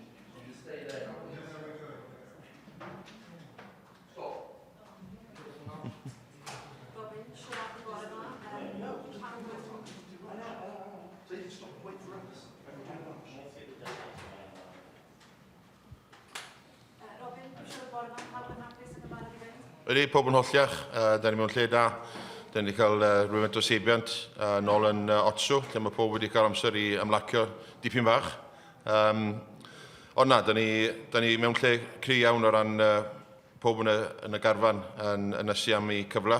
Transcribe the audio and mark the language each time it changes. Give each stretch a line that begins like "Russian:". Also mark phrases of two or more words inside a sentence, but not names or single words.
English: You just stay there now. Stop. Robin, shut up the bottom line. So you can stop and wait for us. Robin, shut the bottom line. How can I place in the bottom again?
Welsh: Ydy, pob yn hollach, da ni mewn lle da. Da ni wedi cael rhywfaint o seibiant nôl yn Otsu, lle mae pob wedi cael amser i ymlacio dipyn bach. Ond na, da ni mewn lle cry iawn o ran pob yn y garfan yn ysu am ei cyfle.